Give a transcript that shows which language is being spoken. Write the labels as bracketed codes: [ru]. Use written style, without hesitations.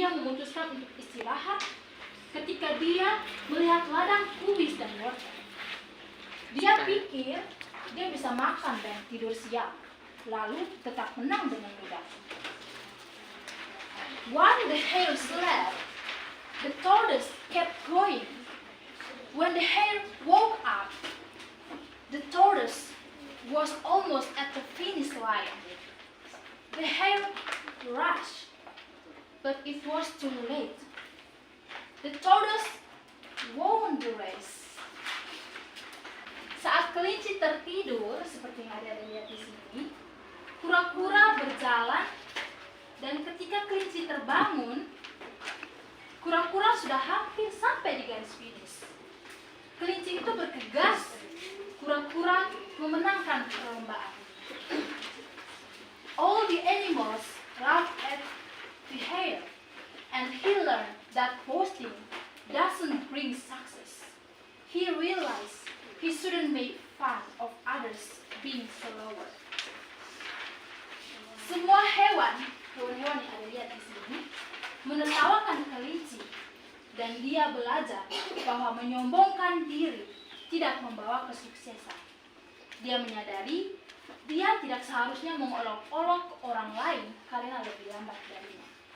[id] memutuskan untuk istirahat ketika dia melihat ladang kubis dan wortel. Dia pikir dia bisa makan dan tidur siang, lalu tetap menang dengan mudah. [en] While the hare slept, the tortoise kept going. When the hare woke up, the tortoise was almost at the finish line. The hare rushed, but it was too late. The tortoise won the race. [id] Saat kelinci tertidur, seperti yang ada lihat di sini, kura-kura berjalan, dan ketika kelinci terbangun, kura-kura sudah hampir sampai di garis finish. Kelinci itu bergegas, kura-kura memenangkan perlombaan. [en] All the animals laughed at the hare, and he learned that boasting doesn't bring success. He realized he shouldn't make fun of others being slower. [id] Semua hewan-hewan yang ada lihat di sini menertawakan kelinci, dan dia belajar bahwa menyombongkan diri tidak membawa kesuksesan. Dia menyadari dia tidak seharusnya mengolok-olok orang lain karena lebih lambat darinya.